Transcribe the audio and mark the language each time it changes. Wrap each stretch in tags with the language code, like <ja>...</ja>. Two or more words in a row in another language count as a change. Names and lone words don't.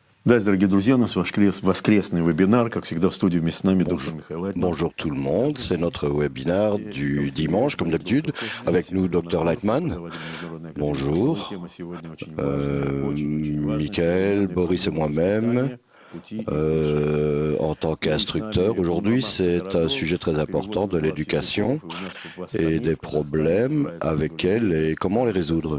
<ru>Дорогие друзья, у нас воскресный вебинар, как всегда в студии вместе с нами доктор Михаил Лайтман.</ru> <fr>Bonjour tout le monde, c'est notre webinaire du dimanche, comme d'habitude, avec nous, Dr Lightman. Bonjour, Michael, Boris et moi-même. En tant qu'instructeur, aujourd'hui, c'est un sujet très important de l'éducation et des problèmes avec elle et comment les résoudre.</fr>